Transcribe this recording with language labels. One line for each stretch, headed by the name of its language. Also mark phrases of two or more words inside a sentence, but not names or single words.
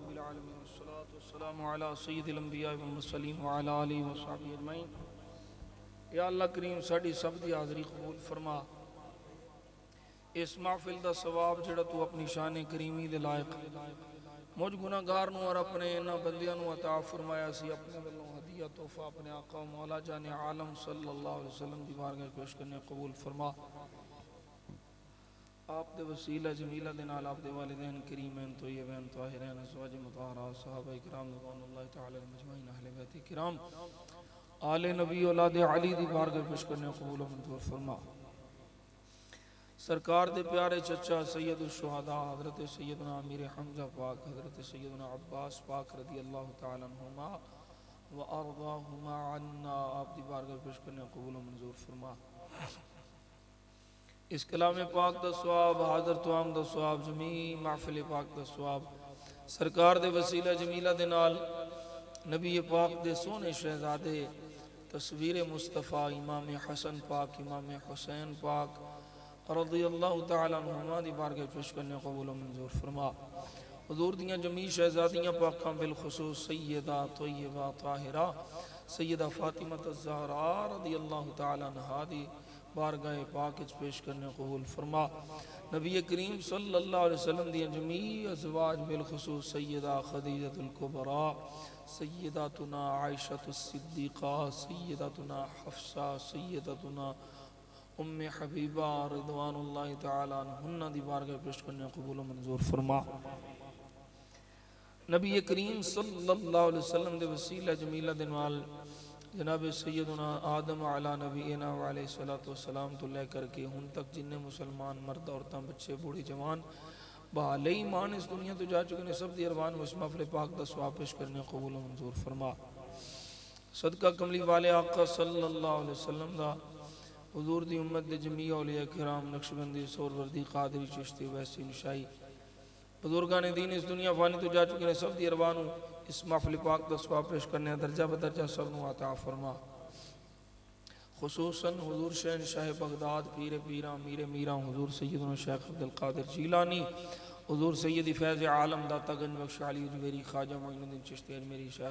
Arabic: العالمين والصلاة والسلام على سيد الأنبياء والمرسلين وعلى آله وصحبه أجمعين.
Punjabi: یا اللہ کریم ساڈی سب دی حاضری قبول فرما. اس محفل دا ثواب جہڑا توں اپنی شان کریمی دے لائق مجھ گناہگار نوں اور اپنے انہاں بندیاں نوں عطا فرمایا سی، اپنے ولوں ہدیہ تحفہ اپنے آقا مولا جان عالم
Arabic: صلى الله عليه وسلم
Punjabi: دی بارگاہ پیش کرنے قبول فرما. آپ دے وسیلہ جمیلہ دے نال آپ دے والدین کریمین طیبین طاہرین ازواج مطہرات صحابہ اکرام
Arabic: رضي الله تعالى مجمعين
Punjabi: اہل بیت کرام آل نبی اولاد علی دی بارگاہ پیش کرنے قبول منظور فرما. سرکار دے پیارے چچا سید شہداء حضرت سیدنا امیر حمزہ پاک حضرت سیدنا عباس پاک
Arabic: رضي الله تعالى عنهما وأرضاهما عنا
Punjabi: آپ دی بارگاہ پیش کرنے قبول منظور فرما. اس کلام پاک دا ثواب حاضر طعام دا ثواب جمیع محفل پاک دا ثواب سرکار دے وسیلہ جمیلہ دے نال نبی پاک دے سوہنے شہزادے تصویر مصطفیٰ امام حسن پاک امام حسین پاک
Arabic: رضي الله تعالى عنهما
Punjabi: دی بارگاہ پیش کرنے قبول منظور فرما. حضور دیاں جمیع شہزادیاں پاکاں بالخصوص سیدہ طیبہ طاہرہ سیدہ فاطمہ زہرا
Arabic: رضي الله تعالى عنها
Punjabi: دی بارگاہ پاک پیش کرنے قبول فرما. نبی کریم
Arabic: صلى الله عليه وسلم
Punjabi: دی جمیع ازواج بالخصوص سیدہ خدیجۃ الکبریٰ سیدتنا عائشۃ الصدیقہ سیدتنا حفصہ سیدتنا ام حبیبہ
Arabic: رضوان الله تعالى عنهن
Punjabi: دی بارگاہ پیش کرنے قبول منظور فرما. نبی کریم
Arabic: صلى الله عليه وسلم
Punjabi: دے وسیلہ جمیلہ دے نال جناب سیدنا آدم
Arabic: على نبينا وعليه الصلاة والسلام
Punjabi: توں لے کے ہن تک جنے مسلمان مرد عورتاں بچے بوڑھے جوان بحال ایمان اس دنیا توں جا چکے نے سب دی ارواح وس محفل پاک دا ثواب پیش کرنے قبول منظور فرما. صدقہ کملی والے آقا
Arabic: صلى الله عليه وسلم
Punjabi: دا حضور دی امت دے جمیع اولیاء کرام نقشبندی سہروردی قادری چشتی اویسی وشائی بزرگان دین اس دنیا فانی توں جا چکے ہیں سب دی ارواح اس محفل پاک دا ثواب پیش کرنے درجہ بدرجہ سب نوں عطا فرما. خصوصاً حضور شہنشاہ بغداد پیر پیراں میر میراں حضور سیدنا شیخ عبدالقادر جیلانی حضور سیدی فیض عالم داتا گنج بخش علی ہجویری خواجہ معین الدین چشتی اجمیری شیخ